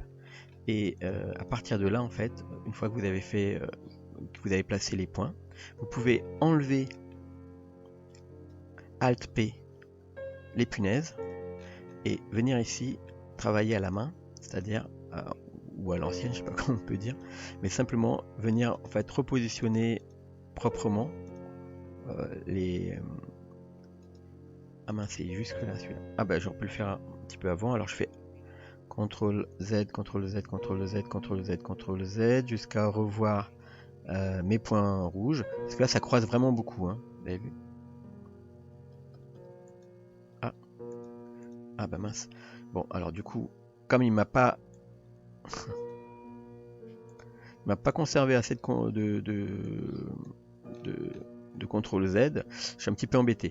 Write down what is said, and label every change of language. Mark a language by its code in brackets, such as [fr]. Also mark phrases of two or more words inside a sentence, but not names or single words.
[fr] Et à partir de là, en fait, une fois que vous avez fait, que vous avez placé les points, vous pouvez enlever Alt P les punaises et venir ici travailler à la main, c'est-à-dire ou à l'ancienne, je sais pas comment on peut dire, mais simplement venir en fait repositionner proprement les... Ah mince, c'est jusque là celui-là. Ah bah j'aurais pu le faire un petit peu avant, alors je fais CTRL Z, CTRL Z, CTRL Z, CTRL Z, CTRL Z, jusqu'à revoir mes points rouges, parce que là ça croise vraiment beaucoup, hein. Vous avez vu? Ah. Ah bah mince. Bon, alors du coup, comme il m'a pas conservé assez de CTRL Z, je suis un petit peu embêté.